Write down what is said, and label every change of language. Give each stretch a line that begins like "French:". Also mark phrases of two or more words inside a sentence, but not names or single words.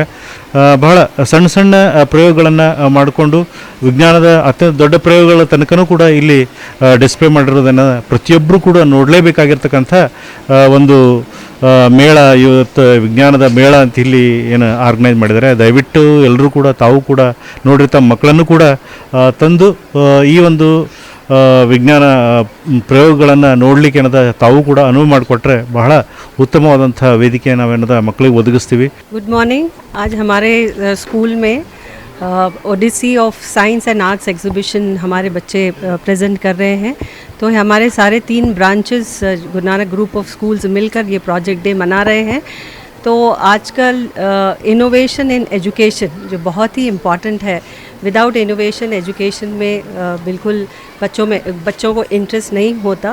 Kannada: ಬಹಳ ಸಣ್ಣ ಸಣ್ಣ ಪ್ರಯೋಗಗಳನ್ನು ಮಾಡಿಕೊಂಡು ವಿಜ್ಞಾನದ ಅತ್ಯಂತ ದೊಡ್ಡ ಪ್ರಯೋಗಗಳ ತನಕನೂ ಕೂಡ ಇಲ್ಲಿ ಡಿಸ್ಪ್ಲೇ ಮಾಡಿರೋದನ್ನು ಪ್ರತಿಯೊಬ್ಬರು ಕೂಡ ನೋಡಲೇಬೇಕಾಗಿರ್ತಕ್ಕಂಥ ಒಂದು ಮೇಳ, ಇವತ್ತು ವಿಜ್ಞಾನದ ಮೇಳ ಅಂತ ಇಲ್ಲಿ ಏನು ಆರ್ಗನೈಸ್ ಮಾಡಿದ್ದಾರೆ। ದಯವಿಟ್ಟು ಎಲ್ಲರೂ ಕೂಡ ತಾವು ಕೂಡ ನೋಡಿರಿ, ತಮ್ಮ ಮಕ್ಕಳನ್ನು ಕೂಡ ತಂದು ಈ ಒಂದು ವಿಜ್ಞಾನ ಪ್ರಯೋಗಗಳನ್ನು ನೋಡಲಿಕ್ಕೆ ಏನದ ತಾವು ಕೂಡ ಅನುವು ಮಾಡಿಕೊಟ್ರೆ ಬಹಳ ಉತ್ತಮವಾದಂಥ ವೇದಿಕೆ ನಾವೇನದ ಮಕ್ಕಳಿಗೆ ಒದಗಿಸ್ತೀವಿ।
English: good morning.
Hindi: आज हमारे स्कूल में ओडिसी ऑफ साइंस एंड आर्ट्स एग्जीबिशन हमारे बच्चे प्रेजेंट कर रहे हैं। तो हमारे सारे 3 ब्रांचेस गुरु नानक ग्रुप ऑफ स्कूल्स मिलकर ये
English: project day
Hindi: मना रहे हैं। तो आजकल
English: innovation in education
Hindi: जो बहुत ही इम्पॉर्टेंट है,
English: without innovation education
Hindi: में बिल्कुल बच्चों को इंटरेस्ट नहीं होता।